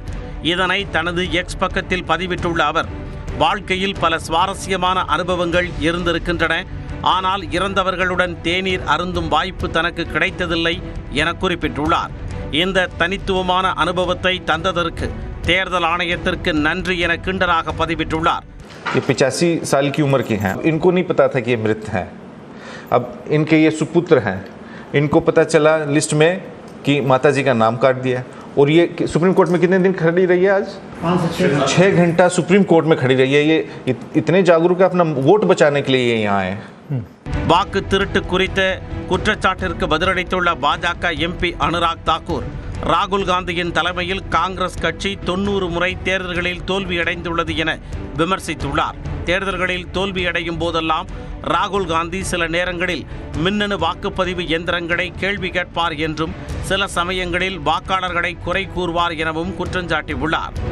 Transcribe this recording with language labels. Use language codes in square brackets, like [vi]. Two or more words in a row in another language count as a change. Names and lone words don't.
[ta] இதனை தனது எக்ஸ் பக்கத்தில் பதிவிட்டுள்ள அவர், வாழ்க்கையில் பல சுவாரஸ்யமான அனுபவங்கள் இருந்திருக்கின்றன, ஆனால் இறந்தவர்களுடன் தேநீர் அருந்தும் வாய்ப்பு தனக்கு கிடைத்ததில்லை என குறிப்பிட்டுள்ளார். இந்த தனித்துவமான அனுபவத்தை தந்ததற்கு தேர்தல் ஆணையத்திற்கு நன்றி என கிண்டலாக பதிவிட்டுள்ளார். [hi] ये 85 साल की उम्र के हैं, इनको नहीं पता था कि ये मृत हैं. अब इनके ये सुपुत्र हैं, इनको पता चला लिस्ट में कि माता जी का नाम काट दिया. और ये सुप्रीम कोर्ट में कितने दिन खड़ी रही है? आज 6 घंटा सुप्रीम कोर्ट में खड़ी रही है. ये इतने जागरूक है, अपना वोट बचाने के लिए ये यहाँ आए. [ta] வாக்கு திருட்டு குறித்த குற்றச்சாட்டிற்கு பதிலளித்துள்ள பாஜக எம்பி அனுராக் தாக்கூர், ராகுல் காந்தியின் தலைமையில் காங்கிரஸ் கட்சி 90 முறை தேர்தல்களில் தோல்வியடைந்துள்ளது என விமர்சித்துள்ளார். தேர்தல்களில் தோல்வியடையும் போதெல்லாம் ராகுல் காந்தி சில நேரங்களில் மின்னணு வாக்குப்பதிவு இயந்திரங்களை கேள்வி கேட்பார் என்றும் சில சமயங்களில் வாக்காளர்களை குறை கூறுவார் எனவும் குற்றஞ்சாட்டியுள்ளார்.